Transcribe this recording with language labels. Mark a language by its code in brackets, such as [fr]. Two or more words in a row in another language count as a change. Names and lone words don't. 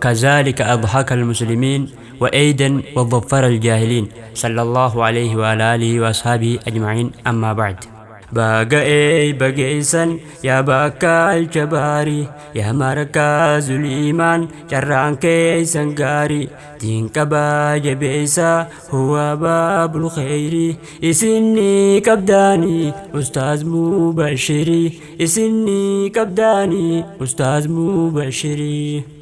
[ar] كذلك أضحك المسلمين وأيدا وظفر الجاهلين. صلى الله عليه وعلى آله وأصحابه أجمعين. أما بعد. [om] Baaga'ee bageessan yaa bakka alcha baarii, yaa markaa zuliimaan carraan keessan gaarii. Diin qabaa jabeessaa [ar] هو باب الخير. [om] Isinni qabdaanii Ustaaz Mubashirii, isinni qabdaanii Ustaaz Mubashirii.